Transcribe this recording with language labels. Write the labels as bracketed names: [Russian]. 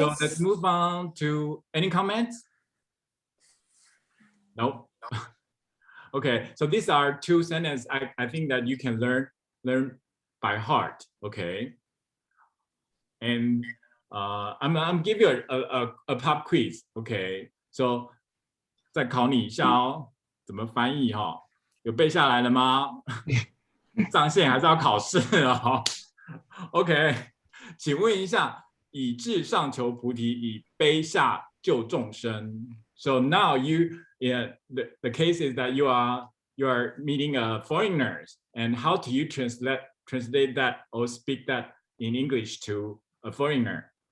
[English] so let's move on to any comments? Nope. Okay, so these are two sentences I think that you can learn by heart. Okay, and I'm give you a pop quiz. Okay, so [Chinese] 再考你一下哦，怎么翻译哈？有背下来了吗？上线还是要考试哦。 OK， 请问一下，以至上求菩提，以悲下救众生。 [English] So now the case is that you are meeting foreigners, and how do you translate that or speak that in English to a foreigner?